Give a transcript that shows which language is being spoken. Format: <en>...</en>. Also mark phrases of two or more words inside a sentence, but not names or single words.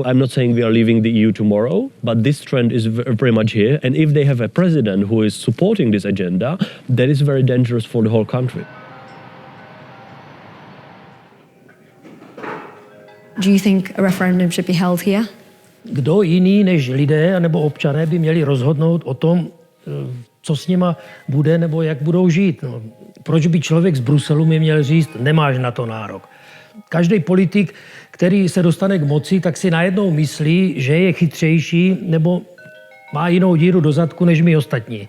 <en>I'm not saying we are leaving the EU tomorrow, but this trend is very much here. And if they have a president who is supporting this agenda, that is very dangerous for the whole country. Do you think a referendum should be held here?</en> <cs>Kdo jiný než lidé nebo občané by měli rozhodnout o tom, co s nima bude nebo jak budou žít. No, proč by člověk z Bruselu mi měl říct, nemáš na to nárok? Každý politik, který se dostane k moci, tak si najednou myslí, že je chytřejší nebo má jinou díru do zadku než my ostatní.</cs>